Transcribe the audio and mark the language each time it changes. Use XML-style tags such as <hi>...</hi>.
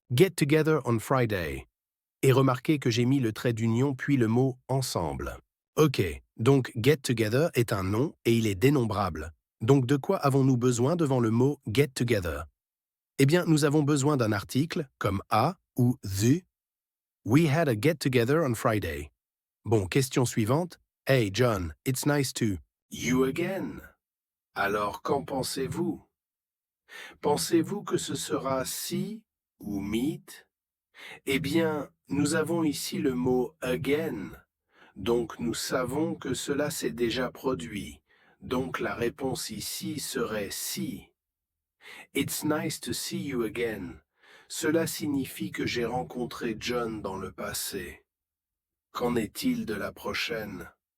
<en>Get together on Friday.</en> <fr>Et remarquez que j'ai mis le trait d'union puis le mot ensemble. Ok, donc get together est un nom et il est dénombrable. Donc de quoi avons-nous besoin devant le mot get together? Eh bien, nous avons besoin d'un article comme a ou the.</fr> <en>We had a get together on Friday.</en> <fr>Bon, question suivante.</fr> <en>Hey John, it's nice to you again.</en> <fr>Alors, qu'en pensez-vous? Pensez-vous que ce sera si ou meet? Eh bien, nous avons ici le mot again, donc nous savons que cela s'est déjà produit. Donc la réponse ici serait si.</fr> <en>It's nice to see you again.</en> <fr>Cela signifie que j'ai rencontré John dans le passé. Qu'en est-il de la prochaine?</fr>